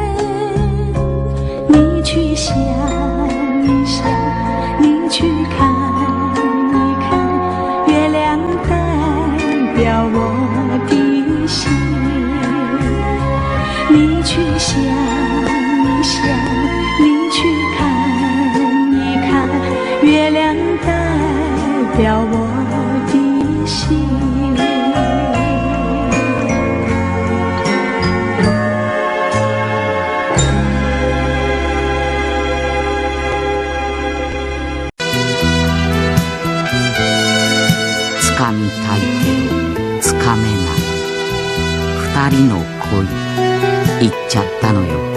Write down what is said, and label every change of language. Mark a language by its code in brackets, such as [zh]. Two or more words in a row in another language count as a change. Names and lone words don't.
[zh] 你去想一想，你去看一看，月亮代表我的心。你去想一想，你去看一看，月亮代表我的心。 [ja] つかみたいけどつかめない二人の恋言っちゃったのよ。